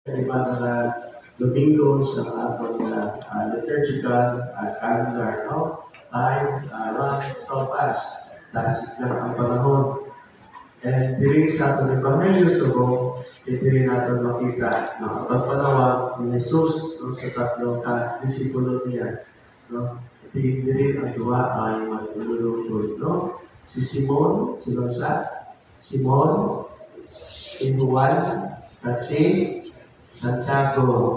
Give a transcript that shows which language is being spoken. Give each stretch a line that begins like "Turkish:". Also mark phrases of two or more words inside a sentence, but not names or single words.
Cebuano: Iba na Domingo sa atong
English: liturgical calendar,
Cebuano: no?
English: Time runs so fast.
Cebuano: Tasik lang ang panahon. And diri sa atong Evangelyo Sugo, diri natin makita na ang pagpanawag ni Jesus no, sa tatlong disipulo niya. No? Diri ang duwa ay maglulutod. No? Si Simon, Simon, si Juan, at si Santiago.